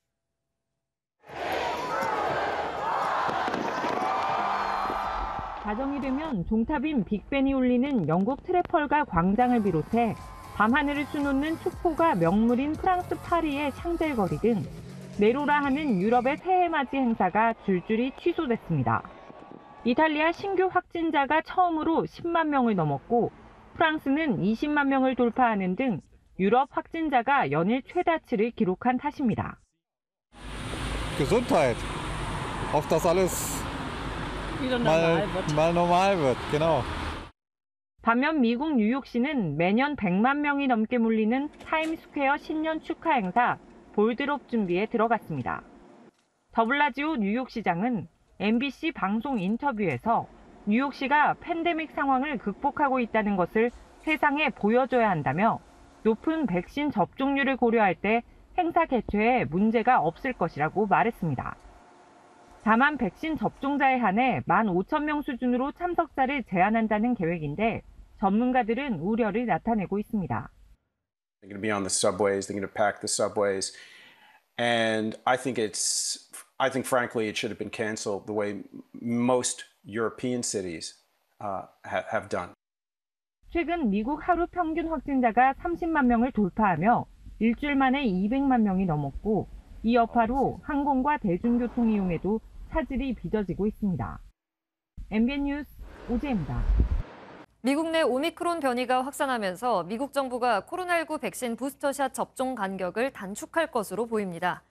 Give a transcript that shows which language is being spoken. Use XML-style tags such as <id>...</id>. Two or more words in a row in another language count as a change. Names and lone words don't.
<ko>자정이 되면 종탑인 빅벤이 울리는 영국 트래펄가 광장을 비롯해 밤하늘을 수놓는 축포가 명물인 프랑스 파리의 샹젤거리 등 네로라 하는 유럽의 새해맞이 행사가 줄줄이 취소됐습니다. 이탈리아 신규 확진자가 처음으로 10만 명을 넘었고 프랑스는 20만 명을 돌파하는 등 유럽 확진자가 연일 최다치를 기록한 탓입니다.</ko> <de>Gesundheit, auf das alles mal normal wird, genau.</de> <ko>반면 미국 뉴욕시는 매년 100만 명이 넘게 몰리는 타임스퀘어 신년 축하 행사 볼드롭 준비에 들어갔습니다. 더블라지오 뉴욕시장은 MBC 방송 인터뷰에서 뉴욕시가 팬데믹 상황을 극복하고 있다는 것을 세상에 보여줘야 한다며 높은 백신 접종률을 고려할 때 행사 개최에 문제가 없을 것이라고 말했습니다. 다만 백신 접종자에 한해 15,000명 수준으로 참석자를 제한한다는 계획인데 전문가들은 우려를 나타내고 있습니다.</ko> <en>They're going to be on the subways. They're going to pack the subways, and I think frankly it should have been canceled the way most European cities have done.</en> <ko>최근 미국 하루 평균 확진자가 30만 명을 돌파하며 일주일 만에 200만 명이 넘었고 이 여파로 항공과 대중교통 이용에도 차질이 빚어지고 있습니다. MBN 뉴스 오지혜입니다. 미국 내 오미크론 변이가 확산하면서 미국 정부가 코로나19 백신 부스터샷 접종 간격을 단축할 것으로 보입니다.</ko>